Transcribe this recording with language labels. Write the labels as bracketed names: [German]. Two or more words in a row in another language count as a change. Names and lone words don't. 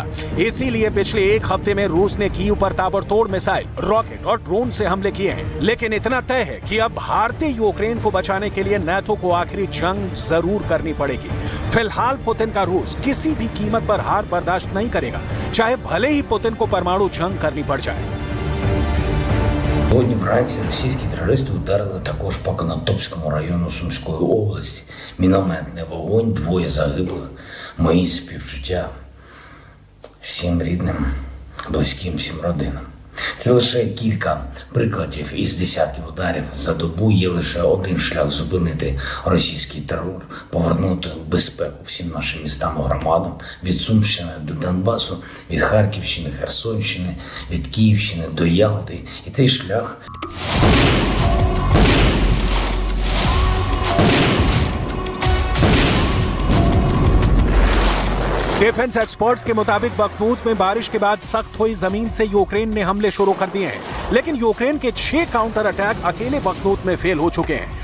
[Hindi] इसीलिए पिछले एक हफ्ते में रूस ने कीव पर ताबड़तोड़ [English] missile, rocket [Hindi] और ड्रोन से हमले किए हैं। लेकिन इतना तय है कि अब भारतीय यूक्रेन को बचाने के लिए नाटो को आखिरी जंग जरूर करनी पड़ेगी। फिलहाल पुतिन का रूस किसी भी कीमत पर हार बर्दाश्त नहीं करेगा, चाहे भले ही पुतिन को परमाणु जंग करनी पड़ जाए। [Ukrainian] Сьогодні вранці російські терористи ударили також по Конотопському району Сумської області. Мінометний вогонь, 2 загиблих. Мої співчуття всім рідним, близьким, всім родинам. Це лише кілька прикладів із десятків ударів за добу. Є лише один шлях зупинити російський терор, повернути безпеку всім нашим містам і громадам, від Сумщини до Донбасу, від Харківщини, Херсонщини, від Київщини до Ялти. І цей шлях... [English] defense experts [Hindi] के मुताबिक बखमूत में बारिश के बाद सख्त हुई जमीन से यूक्रेन ने हमले शुरू कर दिए हैं, लेकिन यूक्रेन के 6 [English] counter attack [Hindi] अकेले बखमूत में फेल हो चुके हैं।